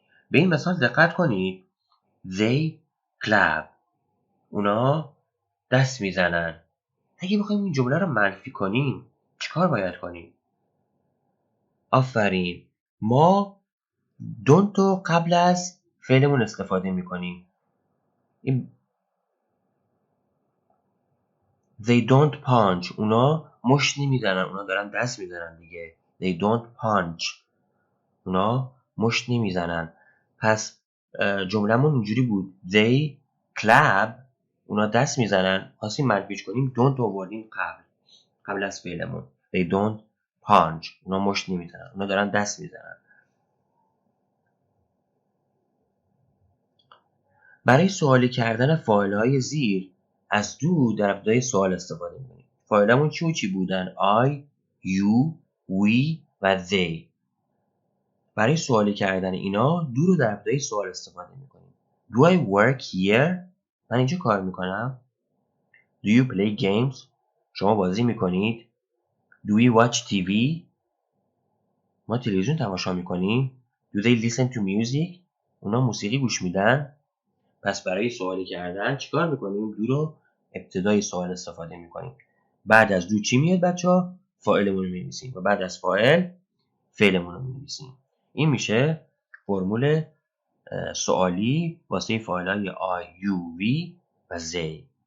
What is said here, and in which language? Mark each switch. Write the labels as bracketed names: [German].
[Persian] به این مثال دقت کنید. [English] They clap. [Persian] اونا دست میزنن. اگه بخوایم این جمله رو منفی کنیم چیکار باید کنیم؟ آفرین، ما don't رو قبل از فعلمون استفاده میکنیم. [English] این They don't punch. [Persian] اونا مشت نمیزنن. اونا دارن دست میزنن دیگه. [English] They don't punch. [Persian] اونا مشت نمیزنن. پس جمله‌مون اینجوری بود. [English] They clap. [Persian] اونا دست میزنن. خواستیم منفیش کنیم don't آوردیم قبل از فعلمون. [English] They don't punch. [Persian] اونا مشت نمیزنن. اونا دارن دست میزنن. برای سوالی کردن فاعل‌های زیر از دو در ابتدای سوال استفاده می‌کنیم. فاعلمون چی و چی بودن؟ I, you, we و they. برای سوالی کردن اینا دو رو در ابتدای سوال استفاده می‌کنیم. [English] Do I work here؟ [Persian] من اینجا کار می‌کنم. [English] Do you play games؟ [Persian] شما بازی می‌کنید. [English] Do we watch TV؟ [Persian] ما تلویزیون تماشا می‌کنیم. [English] Do they listen to music؟ [Persian] اونا موسیقی گوش میدن. پس برای سوالی کردن چیکار میکنیم؟ دو رو ابتدای سوال استفاده میکنیم. بعد از دو چی میاد بچه‌ها؟ فاعلمون رو می‌نویسیم و بعد از فاعل فعلمون رو می‌نویسیم. این میشه فرمول سوالی واسه فاعلای I, you, we و they.